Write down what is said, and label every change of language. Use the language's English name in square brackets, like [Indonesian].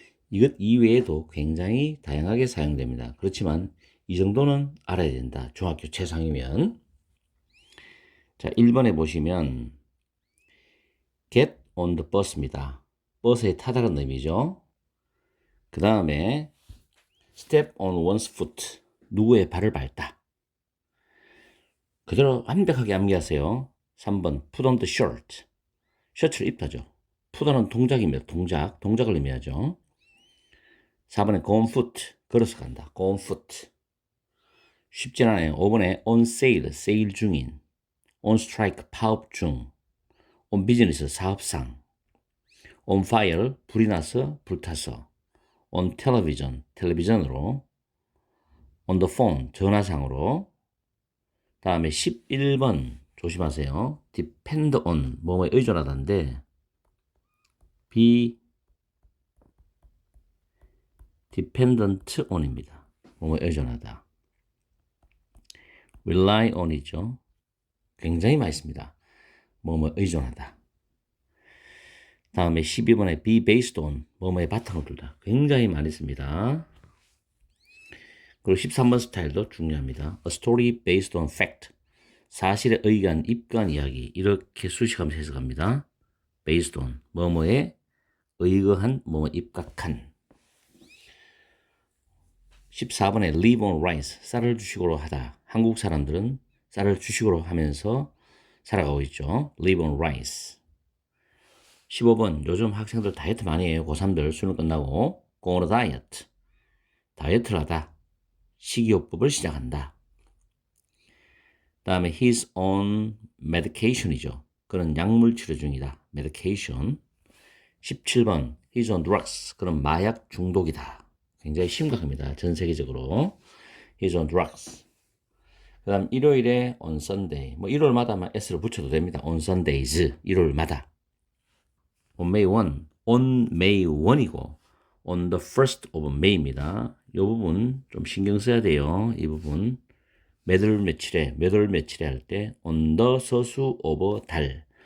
[Korean] 이것 이외에도 굉장히 다양하게 사용됩니다. 그렇지만 이 정도는 알아야 된다. 중학교 최상이면. 자, 1번에 보시면 [English] get on the bus입니다. [Korean] 버스에 타다라는 의미죠. [English] 그 다음에 step on one's foot. [Korean] 누구의 발을 밟다. 그대로 완벽하게 암기하세요. [English] 3번 put on the shirt. [Korean] 셔츠를 입다죠. put on은 동작입니다. 동작을 의미하죠. [English] 4번에 go on foot. [Korean] 걸어서 간다. [English] go on foot. [Korean] 쉽진 않아요. [English] 5번에 on sale. 세일 중인. on strike. 파업 중. on business. 사업상. on fire. [Korean] 불이 나서 불타서. [English] on television. 텔레비전으로. on the phone. [Korean] 전화상으로. 다음에 11번 조심하세요. [English] depend on. [Korean] 뭐뭐에 의존하다인데 [English] be dependent on [Korean] 입니다. 뭐뭐에 의존하다. [English] rely on [Korean] 이죠. 굉장히 많이 씁니다. 뭐뭐에 의존하다. [English] 다음에 12번에 be based on. [Korean] 뭐뭐에 바탕을 두다. 굉장히 많이 씁니다. 그리고 13번 스타일도 중요합니다. [English] A story based on fact. [Korean] 사실에 의한 입간 이야기. 이렇게 수식하면서 해석합니다. [English] based on. [Korean] 뭐뭐에 의거한, 뭐뭐 입각한. [English] 14번에 live on rice. [Korean] 쌀을 주식으로 하다. 한국 사람들은 쌀을 주식으로 하면서 살아가고 있죠. [English] live on rice. [Korean] 15번 요즘 학생들 다이어트 많이 해요. 고3들 수능 끝나고 [English] go on a diet. [Korean] 다이어트를 하다. 식이요법을 시작한다. 다음에 [English] he's on medication이죠. [Korean] 그는 약물 치료 중이다. medication. 17번 [English] he's on drugs. [Korean] 그는 마약 중독이다. 굉장히 심각합니다. 전 세계적으로. [English] he's on drugs. [Korean] 그 다음 일요일에 [English] on Sunday. [Korean] 뭐 일요일마다 s를 붙여도 됩니다. [English] on Sundays. [Korean] 일요일마다. [English] on May 1. on May 1이고 on the 1st of May입니다. [Korean] 이 부분 좀 신경 써야 돼요. 이 부분. 몇 월 며칠에 할 때 [English] on the [Korean] 서수 [English] of [Korean] 달.